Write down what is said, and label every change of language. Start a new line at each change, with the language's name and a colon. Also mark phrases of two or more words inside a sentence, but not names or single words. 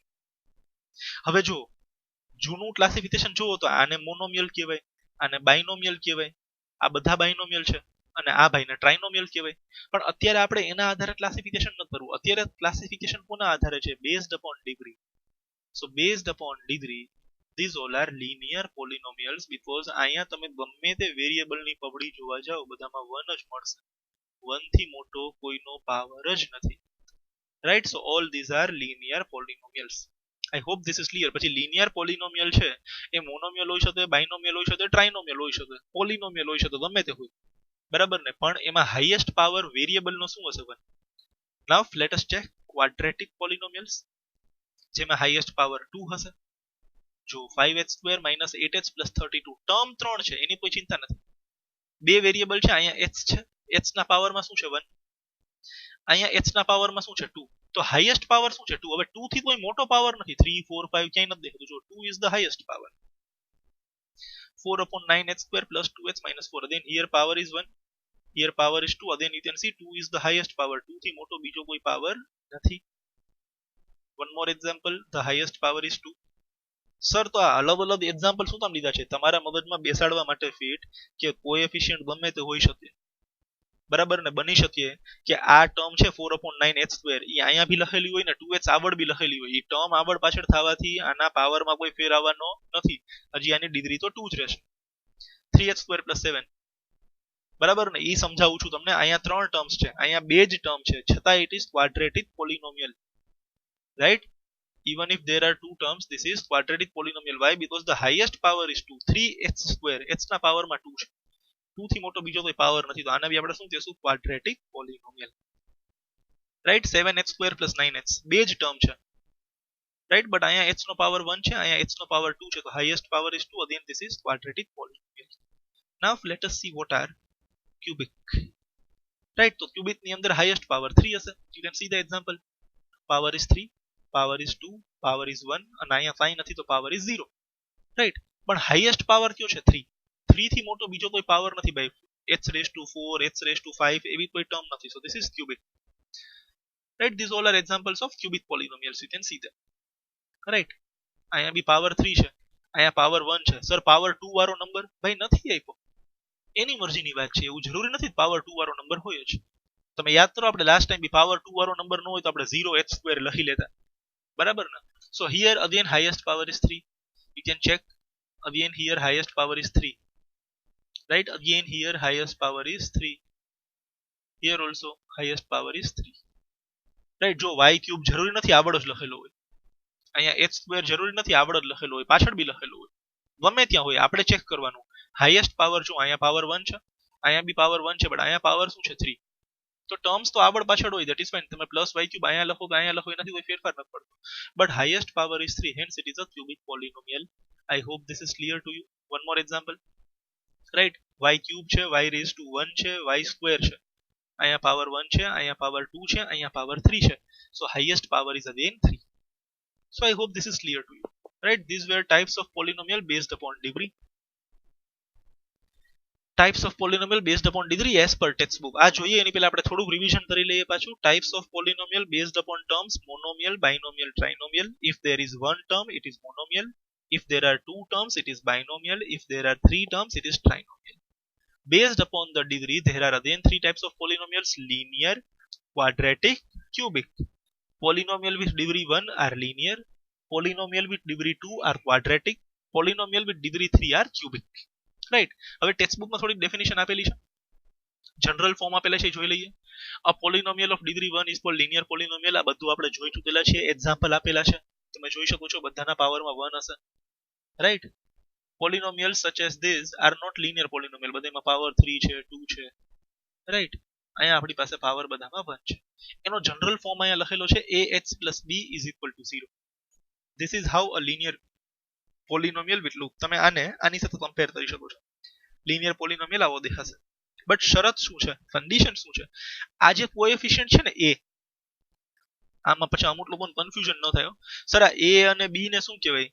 Gujarati: હવે જો જૂનું ક્લાસિફિકેશન જોવો તો આને મોનોમિયલ કહેવાય, આને બાયનોમિયલ કહેવાય, આ બધા બાયનોમિયલ છે, અને આ ભાઈને ટ્રાઇનોમિયલ કહેવાય. પણ અત્યારે આપણે એના આધારે ક્લાસિફિકેશન નથી કરવું. અત્યારે ક્લાસિફિકેશન કોના આધારે છે?
English: based upon degree. so based upon degree, these all are linear polynomials, because
Gujarati: અહીંયા તમે ગમે તે વેરિયેબલની પબડી જોવા જાઓ બધામાં 1 જ મળશે. 1 થી મોટો કોઈનો પાવર જ નથી. રાઈટ?
English: so all these are linear polynomials. I hope this is clear.
Gujarati: પછી
English: linear polynomial
Gujarati: છે એ મોનોમિયલ હોઈ શકે, બાયનોમિયલ હોઈ શકે, ટ્રાઇનોમિયલ હોઈ શકે, પોલિનોમિયલ હોઈ શકે, ગમે તે હોય. બરાબર ને? પણ એમાં
English: highest power variable
Gujarati: નો શું હશે? 1.
English: Now let us check quadratic polynomials,
Gujarati: જેમાં
English: highest power
Gujarati: 2 હશે. જો 5h² minus 8h plus 32, ટર્મ 3 છે, એની કોઈ ચિંતા નથી. બે વેરિયેબલ છે, અહીંયા h છે, h ના પાવરમાં શું છે? 1. અહીંયા h ના પાવરમાં શું છે? 2. તો
English: highest power
Gujarati: શું છે? 2. હવે 2 થી કોઈ મોટો પાવર નથી. 3 4 5 ક્યાંય નથી દેખાતું. જો
English: 2 is the highest power. 4/9h² plus 2h minus 4. Again here power is 1, here power is 2. Again you can see 2 is the highest power.
Gujarati: 2 થી મોટો બીજો કોઈ પાવર નથી.
English: One more example, the highest power is 2.
Gujarati: સર તો આ અલગ અલગ એક્ઝામ્પલ શું કામ લીધા છે? તમારા મગજમાં બેસાડવા માટે ફિટ કે કોએફિશિયન્ટ ગમે તે હોઈ શકે. બરાબર ને? બની શકે કે આ ટર્મ છે 4/9h², એ અહીંયા બી લખેલી હોય ને 2h આગળ બી લખેલી હોય. એ ટર્મ આગળ પાછળ થવાથી આના પાવરમાં કોઈ ફેર આવવાનો નથી. હજી આની ડિગ્રી તો 2 જ રહેશે. 3h² plus 7. બરાબર ને? એ સમજાવું છું તમને. અહીંયા 3 ટર્મ્સ છે, અહીંયા બે જ ટર્મ છે, છતાં
English: it is quadratic polynomial.
Gujarati: રાઈટ?
English: Even if there are two terms, this is quadratic polynomial. Why? Because the highest power is 2.
Gujarati: 3h², h ના પાવરમાં 2 છે. 2 થી મોટો બીજો કોઈ પાવર નથી. તો આના બી આપણે શું કહેશું?
English: quadratic polynomial.
Gujarati: રાઈટ? 7h² plus 9h, બે જ ટર્મ છે. રાઈટ? બટ અહીંયા h નો પાવર 1 છે, અહીંયા h નો પાવર 2 છે, તો
English: highest power is 2. Again this is quadratic polynomial. Now let us see what are cubic.
Gujarati: રાઈટ? તો ક્યુબિક ની અંદર
English: highest power
Gujarati: 3 હશે.
English: You can see the example. Power is 3, power is 2, power is 1,
Gujarati: અને અહીંયા કાંઈ નથી તો
English: power is
Gujarati: 0. રાઈટ? પણ
English: highest power
Gujarati: કયો છે? 3. 3 થી મોટો બીજો કોઈ પાવર નથી ભાઈ. h⁴, h⁵, એવી કોઈ ટર્મ નથી.
English: So this is cubic. Right? These all are examples of cubic polynomials. You can see them. Right?
Gujarati: અહીંયા બી પાવર 3 છે, અહીંયા પાવર 1 છે. સર પાવર 2 વાળો નંબર ભાઈ નથી આપ્યો. એની મરજીની વાત છે. એવું જરૂરી નથી પાવર 2 વાળો નંબર હોય જ. તમે યાદ કરો આપણે
English: last time
Gujarati: બી પાવર 2 વાળો નંબર ન હોય તો આપણે 0h² લખી લેતા. બરાબર ને?
English: So here again highest power is 3. You can check again here highest power is 3, right? Again here highest power is 3, here also highest power is 3, right?
Gujarati: જો y ક્યુબ જરૂરી નથી આવડો જ લખેલો હોય, અહીંયા h સ્ક્વેર જરૂરી નથી આવડો જ લખેલો હોય, પાછળ બી લખેલું હોય, ગમે ત્યાં હોય આપણે ચેક કરવાનું.
English: highest power
Gujarati: જો અહીંયા પાવર 1 છે, અહીંયા બી પાવર 1 છે, બટ અહીંયા પાવર શું છે 3. તો ટર્મ્સ તો આગળ પાછળ હોય,
English: that is fine.
Gujarati: તમે પ્લસ y ક્યુબ અહીંયા લખો કે અહીંયા લખો એનાથી કોઈ ફેરફાર નથી પડતો,
English: but highest power is 3, hence it is a cubic polynomial. I hope this is clear to you. One more example, right?
Gujarati: Y ક્યુબ છે,
English: y raised to 1
Gujarati: છે, y સ્ક્વેર છે, અહીંયા પાવર 1 છે, અહીંયા પાવર 2 છે, અહીંયા પાવર 3 છે.
English: So highest power is again 3. So I hope this is clear to you, right? These were types of polynomial based upon degree. Types of polynomial based upon degree as per textbook.
Gujarati: આ જોઈએ એની પહેલા આપણે થોડું રિવિઝન કરી લઈએ પાછું.
English: Types of polynomial based upon terms: monomial, binomial, trinomial. If there is one term, it is monomial. If there are two terms, it is binomial. If there are three terms, it is trinomial. Based upon the degree, there are again three types of polynomials: linear, quadratic, cubic. Polynomial with degree 1 are linear. Polynomial with degree 2 are quadratic. Polynomial with degree 3 are cubic.
Gujarati: રાઈટ. હવે ટેક્સ્ટબુકમાં થોડીક ડેફિનેશન આપેલી છે,
English: general form
Gujarati: આપેલા છે, જોઈ લઈએ.
English: a polynomial of degree 1 is called linear polynomial.
Gujarati: આ બધું આપણે જોઈ ચૂકેલા છે, એક્ઝામ્પલ આપેલા છે, તમે જોઈ શકો છો બધાના પાવરમાં 1 હશે, રાઈટ.
English: polynomials such as this are not linear polynomial,
Gujarati: બધામાં પાવર 3 છે, 2 છે, રાઈટ. અહીંયા આપણી પાસે પાવર બધામાં 1 છે. એનો
English: general form
Gujarati: અહીંયા લખેલો છે
English: ax plus b is equal to 0. This is how a linear polynomial with look.
Gujarati: તમે આને આની સાથે કમ્પેર કરી શકો છો.
English: linear polynomial
Gujarati: આવો દેખાશે, બટ શરત શું છે, કન્ડિશન શું છે? આ જે કોએફિશિયન્ટ છે ને એ, આમાં પછી અમુક લોકોને કન્ફ્યુઝન ન થાય. સર આ એ અને બી ને શું કહેવાય?